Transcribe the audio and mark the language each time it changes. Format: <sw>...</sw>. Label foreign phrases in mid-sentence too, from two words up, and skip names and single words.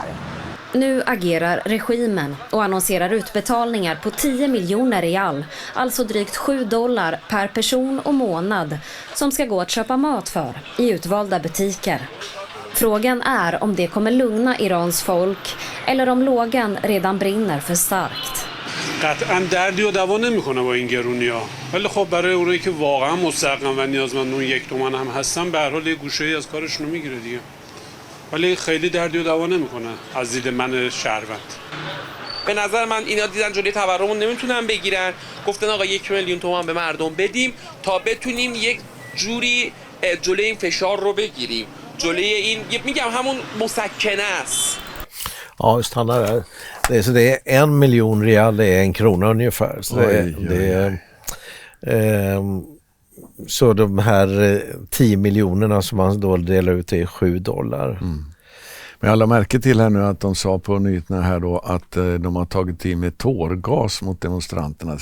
<sv>Nu agerar regimen och annonserar utbetalningar på 10 miljoner rial, alltså drygt $7 per person och månad, som ska gå att köpa mat för i utvalda butiker. Frågan är om det kommer lugna Irans folk eller om lågan redan brinner för starkt.</sv> <fa>قطعا دردی و دوا نمیکنه با این گرونیا ولی خب برای اونایی که واقعا مستحقن و نیازمند اون 1 تومن هم هستن به هر حال یه گوشه‌ای از کارشون رو میگیره دیگه ولی خیلی دردی و دوا نمیکنه از دید من شهروند. به نظر من اینا دیدن جلوی تورم رو نمیتونن بگیرن، گفتن آقا 1 میلیون تومان به مردم بدیم تا بتونیم یک جوری جلوی این فشار رو بگیریم. جلوی این میگم همون مسکنه است.</fa> <sv>Ja, just han där. Det är 1 miljon real, det är 1 krona ungefär. Så, så de här 10 miljonerna som man då delar ut är $7. Men jag la märke till här nu att de sa på nyheterna här då att de har tagit i med tårgas mot demonstranterna.</sv>